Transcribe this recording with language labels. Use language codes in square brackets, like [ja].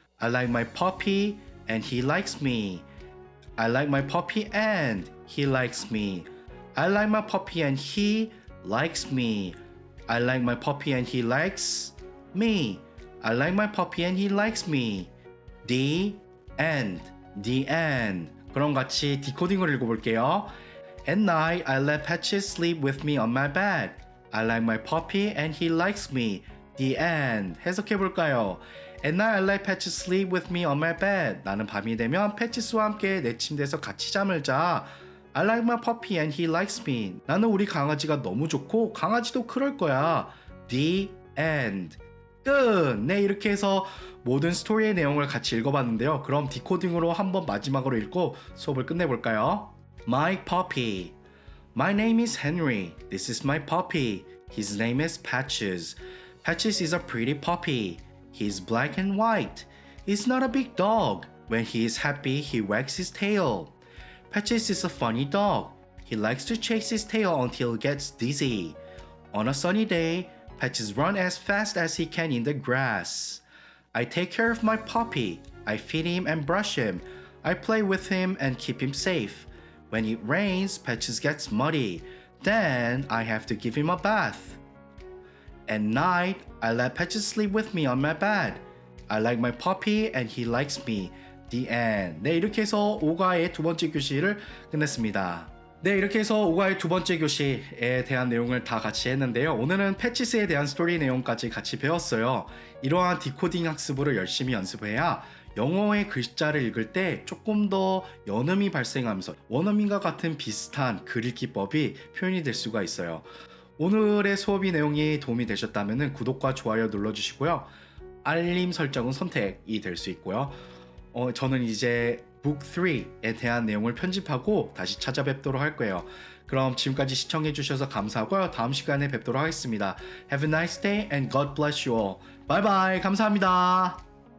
[en] I like my puppy and he likes me. I like my puppy and he likes me. I like my puppy and he likes me. I like my puppy and he likes me. I like my puppy and he likes me. The end. The end. [ko] 그럼 같이 디코딩을 읽어볼게요. [en] At night, I let Patches sleep with me on my bed. I like my puppy and he likes me. The end. [ko] 해석해볼까요? [en] At night, I let Patches sleep with me on my bed. [ko] 나는 밤이 되면 패치스와 함께 내 침대에서 같이 잠을 자. [en] I like my puppy and he likes me. [ko] 나는 우리 강아지가 너무 좋고 강아지도 그럴 거야. [en] The end. [ko] 끝! 네, 이렇게 해서 모든 스토리의 내용을 같이 읽어봤는데요. 그럼 디코딩으로 한번 마지막으로 읽고 수업을 끝내볼까요? [en] My puppy. My name is Henry. This is my puppy. His name is Patches. Patches is a pretty puppy. He's black and white. He's not a big dog. When he is happy, he wags his tail. Patches is a funny dog. He likes to chase his tail until he gets dizzy. On a sunny day, Patches runs as fast as he can in the grass. I take care of my puppy. I feed him and brush him. I play with him and keep him safe. When it rains, Patches gets muddy. Then I have to give him a bath. At night, I let Patches sleep with me on my bed. I like my puppy and he likes me. The end. [ko] 네, 이렇게 해서 5과의 두 번째 교시를 끝냈습니다. 네, 이렇게 해서 5과의 두 번째 교시에 대한 내용을 다 같이 했는데요. 오늘은 패치스에 대한 스토리 내용까지 같이 배웠어요. 이러한 디코딩 학습을 열심히 연습해야 영어의 글자를 읽을 때 조금 더 연음이 발생하면서 원어민과 같은 비슷한 글 읽기법이 표현이 될 수가 있어요. 오늘의 수업이 내용이 도움이 되셨다면 구독과 좋아요 눌러주시고요. 알림 설정은 선택이 될 수 있고요. 저는 이제 북 3에 대한 내용을 편집하고 다시 찾아뵙도록 할 거예요. 그럼 지금까지 시청해주셔서 감사하고요. 다음 시간에 뵙도록 하겠습니다. [en] Have a nice day and God bless you all. Bye bye. [ko] 감사합니다.